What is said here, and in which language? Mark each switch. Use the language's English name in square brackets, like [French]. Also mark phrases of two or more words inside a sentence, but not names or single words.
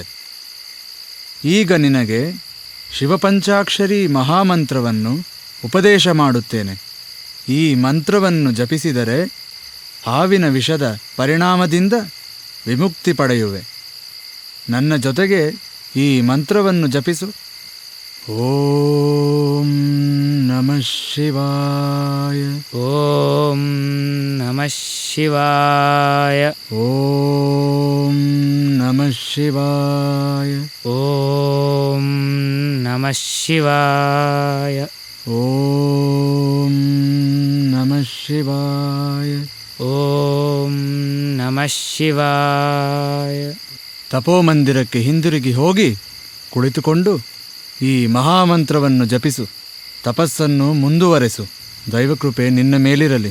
[Kannada] ಈಗ ನಿನಗೆ ಶಿವಪಂಚಾಕ್ಷರಿ ಮಹಾಮಂತ್ರವನ್ನು ಉಪದೇಶ ಮಾಡುತ್ತೇನೆ. ಈ ಮಂತ್ರವನ್ನು ಜಪಿಸಿದರೆ ಹಾವಿನ ವಿಷದ ಪರಿಣಾಮದಿಂದ ವಿಮುಕ್ತಿ ಪಡೆಯುವೆ. ನನ್ನ ಜೊತೆಗೆ ಈ ಮಂತ್ರವನ್ನು ಜಪಿಸು. [Sanskrit] ಓಂ ನಮಃ ಶಿವಾಯ. ಓಂ ನಮಃ ಶಿವಾಯ. ಓಂ ನಮಃ ಶಿವಾಯ. ಓಂ ನಮಃ ಶಿವಾಯ. ಓಂ ನಮಃ ಶಿವಾಯ. ಓಂ ನಮಃ ಶಿವಾಯ. [Kannada] ತಪೋಮಂದಿರಕ್ಕೆ ಹಿಂದಿರುಗಿ ಹೋಗಿ ಕುಳಿತುಕೊಂಡು ಈ ಮಹಾಮಂತ್ರವನ್ನು ಜಪಿಸು. ತಪಸ್ಸನ್ನು ಮುಂದುವರೆಸು. ದೈವಕೃಪೆ ನಿನ್ನ ಮೇಲಿರಲಿ.